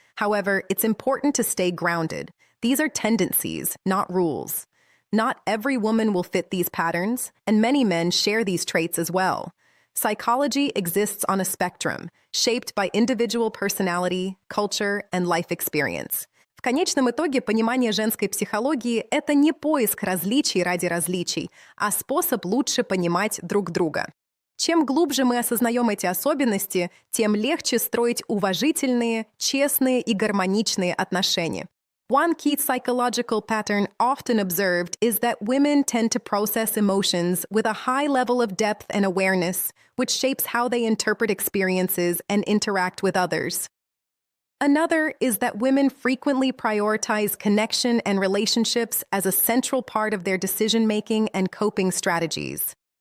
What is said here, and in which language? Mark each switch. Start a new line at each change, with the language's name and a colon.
English: However, it's important to stay grounded. These are tendencies, not rules. Not every woman will fit these patterns, and many men share these traits as well. Psychology exists on a spectrum, shaped by individual personality, culture, and life experience.
Russian: В конечном итоге понимание женской психологии– это не поиск различий ради различий, а способ лучше понимать друг друга. Чем глубже мы осознаем эти особенности, тем легче строить уважительные, честные и гармоничные отношения.
English: One key psychological pattern often observed is that women tend to process emotions with a high level of depth and awareness, which shapes how they interpret experiences and interact with others. Another is that women frequently prioritize connection and relationships as a central part of their decision-making and coping strategies.